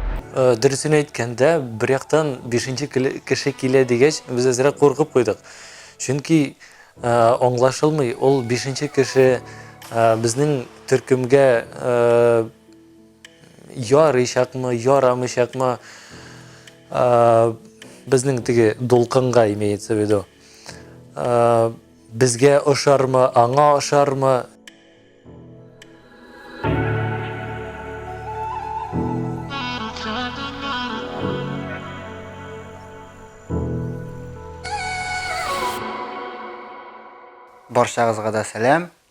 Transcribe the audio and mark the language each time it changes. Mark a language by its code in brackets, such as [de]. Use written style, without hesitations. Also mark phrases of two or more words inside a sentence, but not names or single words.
[tt] дөресен әйткәндә, бер яктан 5нче кеше килә дигәч, без әзрәк куркып куйдык. Чөнки аңлашылмый, ул 5нче кеше безнең төркемгә ярыйчакмы, ярамыйчакмы, безнең теге дулкынга [ru] имеется в виду. [tt] Безгә ошармы, аңа ошармы? Баршагызга да сәлам.